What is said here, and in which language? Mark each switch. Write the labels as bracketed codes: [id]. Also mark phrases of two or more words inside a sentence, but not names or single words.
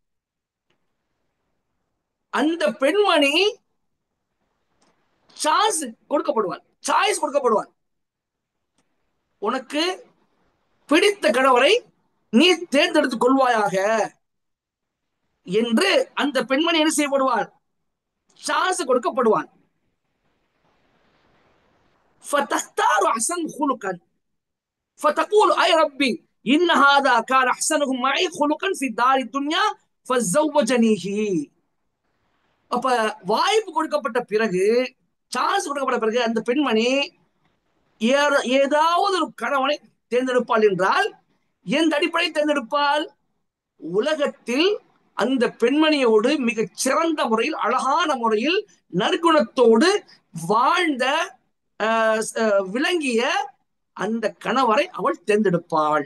[ta] அந்த பெண்மணி சாய்ஸ் கொடுக்கப்படுவாள். உனக்கு பிடித்த கணவரை நீ தேர்ந்தெடுத்துக் கொள்வாயாக என்று அந்த பெண்மணி என்ன செய்யப்படுவாள்? சான்ஸ் கொடுக்கப்படுவான். [ar] فتختار أحسن خلقا فتقول أي ربي إن هذا كان أحسنهم معي خلقا في دار الدنيا فزوجنيه. [ta] அப்ப வாய்ப்பு கொடுக்கப்பட்ட பிறகு, சான்ஸ் கொடுக்கப்பட்ட பிறகு அந்த பெண்மணி ஏதாவது ஒரு கணவனை தேர்ந்தெடுப்பாள் என்றால் எந்த அடிப்படையில் தேர்ந்தெடுப்பாள்? உலகத்தில் அந்த பெண்மணியோடு மிகச் சிறந்த முறையில், அழகான முறையில், நற்குணத்தோடு வாழ்ந்த விளங்கிய அந்த கணவரை அவள் தேர்ந்தெடுப்பாள்.